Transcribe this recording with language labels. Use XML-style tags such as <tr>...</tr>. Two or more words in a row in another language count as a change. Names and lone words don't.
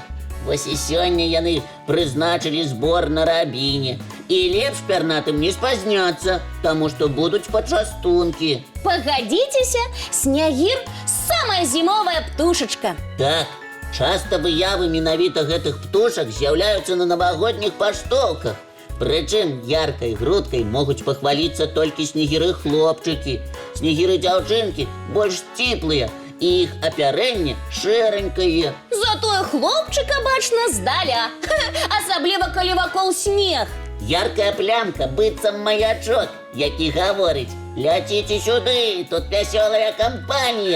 <be>Вось і сёння яны прызначылі збор на рабіне. І лепш пернатым не спазняцца, таму што будуць пачастункі. Пагадзіцеся, снягір – самая зімовая птушачка. Так, часта выявы менавіта гэтых птушак з'яўляюцца на навагодніх паштоўках.</be> <ru>Причем яркой грудкой могут похвалиться только снегиры-хлопчики.</ru> <be>Снегиры-дзяўчынкі больш сціплыя, і іх апярэнне шэранькае. Затое хлопчика бачна здаля. Асабліва, калі вакол снег. Яркая плямка быццам маячок, які гаворыць: ляціце сюды, тут вясёлая кампанія.</be>